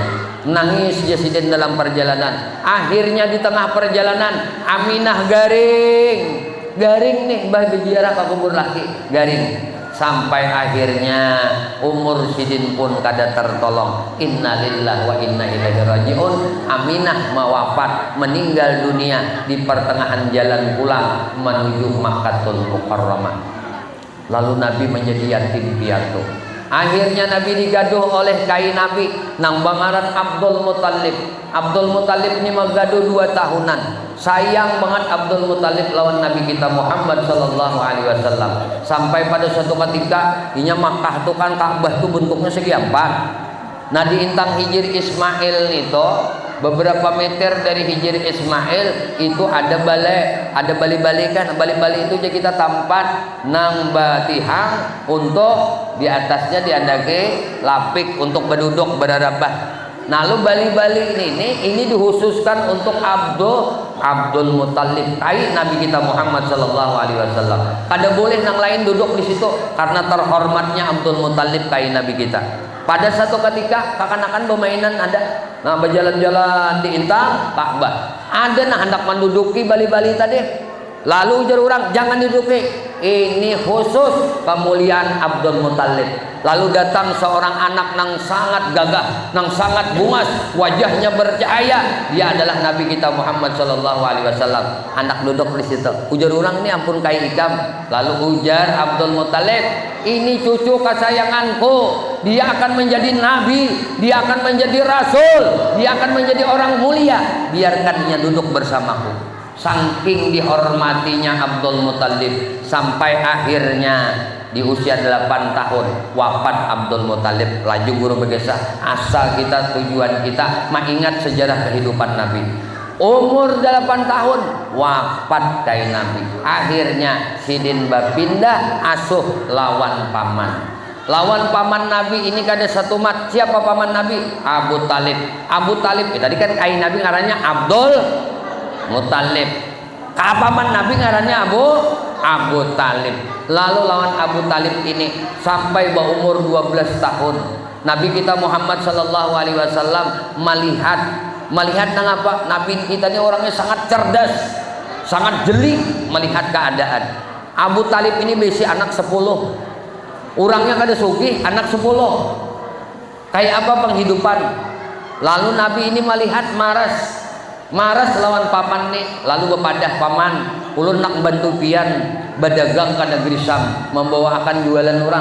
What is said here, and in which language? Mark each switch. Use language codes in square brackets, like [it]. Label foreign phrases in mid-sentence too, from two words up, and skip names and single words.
[bjn] Nangis sidin dalam perjalanan. Akhirnya di tengah perjalanan Aminah garing nih bah berziarah ke kubur laki, garing. Sampai akhirnya umur sidin pun kada tertolong. [ar] إنا لله وإنا إليه راجعون. [bjn] Aminah mewafat, meninggal dunia di pertengahan jalan pulang menuju Makkatul Mukarramah. Lalu Nabi menjadi yatim piatu. Akhirnya Nabi digaduh oleh kai Nabi nang bangaran Abdul Muttalib. Abdul Muttalib ini menggaduh 2 tahunan. Sayang banget Abdul Muttalib lawan Nabi kita Muhammad [ar] صلى الله عليه وسلم. [bjn] Sampai pada suatu ketika inya Makkah tuh kan Ka'bah tuh bentuknya segi 4. Nah di intang hijir Ismail itu beberapa meter dari Hijri Ismail itu ada bali-bali kan. Bali-bali itu kita tempat nang batihang untuk di atasnya diandake lapik untuk berduduk berarabah. Nah, lalu bali-bali ini dikhususkan untuk Abdul Muttalib, kai Nabi kita Muhammad [ar] صلى الله عليه وسلم. [bjn] Kada boleh nang lain duduk di situ karena terhormatnya Abdul Muttalib kai Nabi kita. Pada satu ketika kekanakan permainan ada, nah berjalan-jalan di intang Ka'bah. Ada nah hendak menduduki bali-bali tadi. Lalu ujar orang jangan duduki. Ini khusus kemuliaan Abdul Muttalib. Lalu datang seorang anak nang sangat gagah, nang sangat bungas, wajahnya bercahaya. Dia adalah Nabi kita Muhammad [ar] صلى الله عليه وسلم. [bjn] Anak duduk di situ. Ujar orang ini ampun kai ikam. Lalu ujar Abdul Muttalib, ini cucu kesayanganku. Dia akan menjadi nabi, dia akan menjadi rasul, dia akan menjadi orang mulia. Biarkan dia duduk bersamaku. Saking dihormatinya Abdul Muttalib sampai akhirnya di usia 8 tahun wafat Abdul Muttalib. Laju guru berkisah asal kita, tujuan kita mengingat sejarah kehidupan Nabi. Umur 8 tahun wafat kai Nabi. Akhirnya sidin bapindah asuh lawan paman. Lawan paman Nabi ini kada satu mat. Siapa paman Nabi? Abu Talib. Abu Talib tadi kan kai Nabi ngarannya Abdul Muttalib. Paman Nabi ngarannya Abu Talib. Lalu lawan Abu Talib ini sampai berumur 12 tahun. Nabi kita Muhammad [ar] صلى الله عليه وسلم [bjn] melihat nang apa? Nabi kita ini orangnya sangat cerdas, sangat jeli melihat keadaan. Abu Talib ini besi anak 10. Orangnya kada sugih, anak 10. Kayak apa penghidupan? Lalu Nabi ini melihat maras lawan paman nih. Lalu bepadah paman, ulun nak bantu pian berdagang ke negeri Syam, membawa akan jualan orang.